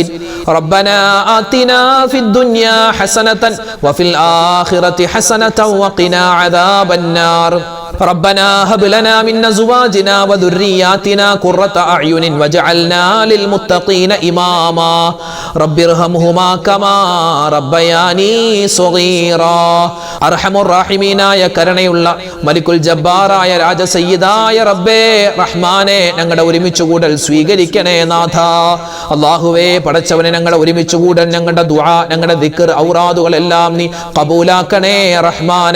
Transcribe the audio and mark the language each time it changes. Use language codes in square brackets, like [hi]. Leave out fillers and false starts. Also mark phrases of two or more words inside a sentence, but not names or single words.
[ar] ربنا آتنا في الدنيا حسنة وفي الآخرة حسنة وقنا عذاب النار. ربنا هب لنا من أزواجنا وذرياتنا قرة أعين واجعلنا للمتقين إماما. رب ارحمهما كما ربياني صغيرا. [ml] അർഹമുർ റഹീമീനായ കരുണയുള്ള മലിക്കുൽ ജബ്ബാറായ രാജസയ്യിദായ റബ്ബേ റഹ്മാനെ ഞങ്ങളുടെ ഒരുമിച്ച് കൂടൽ സ്വീകരിക്കണേ നാഥ. അല്ലാഹുവേ പടച്ചവനെ ഞങ്ങളുടെ ഒരുമിച്ച് കൂടൽ ഞങ്ങളുടെ ദുആ ഞങ്ങളുടെ ദിക്ർ ഔറാദുകളെല്ലാം നീ ഖബൂലാക്കണേ റഹ്മാനെ.